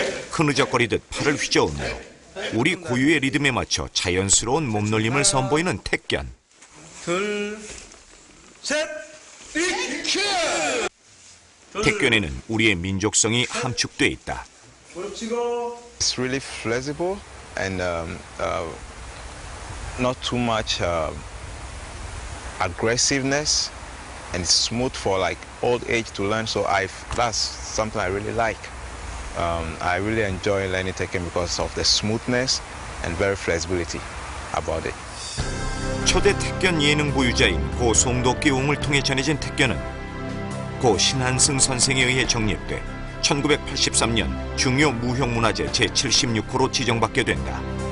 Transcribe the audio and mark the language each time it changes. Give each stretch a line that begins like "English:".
Korean: 흐느적거리듯 팔을 휘저으며 우리 고유의 리듬에 맞춰 자연스러운 몸놀림을 선보이는 태견. 둘, 셋, 태견에는 우리의 민족성이 함축돼 있다.
English: It's really flexible and not too much aggressiveness, and it's smooth for like old age to learn. So that's something I really like. I really enjoy learning Tekken because of the smoothness and very flexibility about it.
Korean: 초대 태견 예능 보유자인 고 송도끼옹을 통해 전해진 태견은 고 신한승 선생에 의해 정립돼 1983년 중요 무형문화재 제76호로 지정받게 된다.